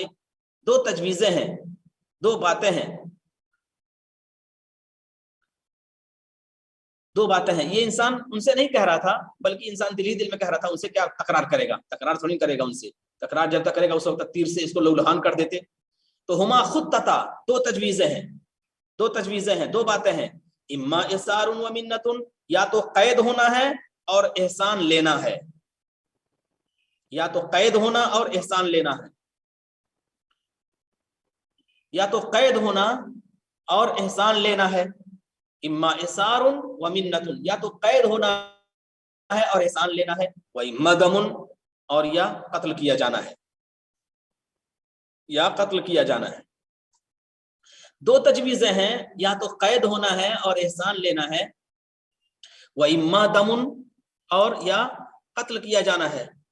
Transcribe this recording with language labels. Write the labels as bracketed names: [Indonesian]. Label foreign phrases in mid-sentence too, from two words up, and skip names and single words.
[Urdu] دو تجویزیں ہیں، دو باتیں ہیں، دو باتیں ہیں. یہ انسان ان سے نہیں کہہ رہا تھا، بلکہ انسان دل ہی دل میں کہہ رہا تھا. ان سے کیا تکرار کرے گا؟ تکرار تو نہیں کرے گا ان سے. تکرار جب تک کرے گا اس وقت تک تیر سے اس کو لہولہان کر دیتے. تو [Arabic] ہما خطتا، [Urdu] دو تجویزیں ہیں، دو تجویزیں ہیں، دو باتیں ہیں. [Arabic] اما اسار و منت، [Urdu] یا تو قید ہونا ہے اور احسان لینا ہے، یا تو قید ہونا اور احسان لینا ہے، یا تو قید ہونا اور احسان لینا ہے. [Arabic] اما اسار و منت، [Urdu] یا تو قید ہونا ہے اور احسان لینا ہے. [Arabic] واما دم، [Urdu] اور یا قتل کیا جانا ہے، یا قتل کیا جانا ہے. دو تجویزیں ہیں، یا تو قید ہونا ہے اور احسان لینا ہے، [Arabic] واما دم، [Urdu] اور یا قتل کیا جانا ہے.